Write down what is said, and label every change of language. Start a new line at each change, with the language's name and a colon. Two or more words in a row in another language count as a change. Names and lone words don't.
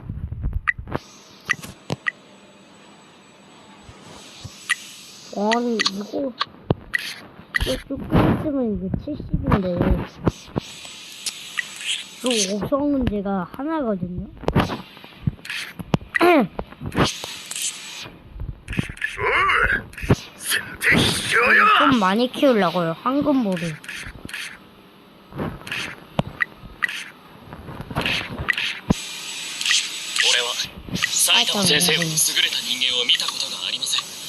Korean: 아니 이거 조금 있으면 이거 70인데 저 5성은 제가 하나거든요. 좀 많이 키우려고요. 황금볼을.
Japanese: 埼玉先生ほど優れた人間を見たことがありません。